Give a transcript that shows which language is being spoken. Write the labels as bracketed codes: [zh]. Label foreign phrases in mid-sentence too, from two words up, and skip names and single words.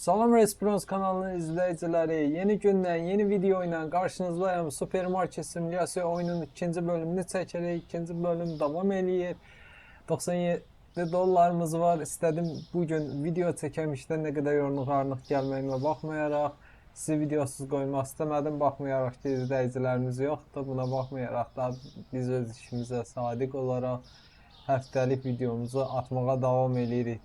[tr] Salam Response kanalının izleyicileri, yeni günden yeni video ile karşınızdayım. [az] Supermarket simülasyon oyunun ikinci bölümünü çəkərək. İkinci bölüm devam eləyir. 97 dollarımız var. İstədim bugün video çəkəmişdən nə qədər yorğun-qarnıq gəlməyimə baxmayaraq sizi videosuz qoymaq istəmədim. Baxmayaraq ki, izləyicilərimiz yoxdur. Buna baxmayaraq da biz öz işimizə sadiq olaraq həftəlik videomuzu atmağa davam edirik.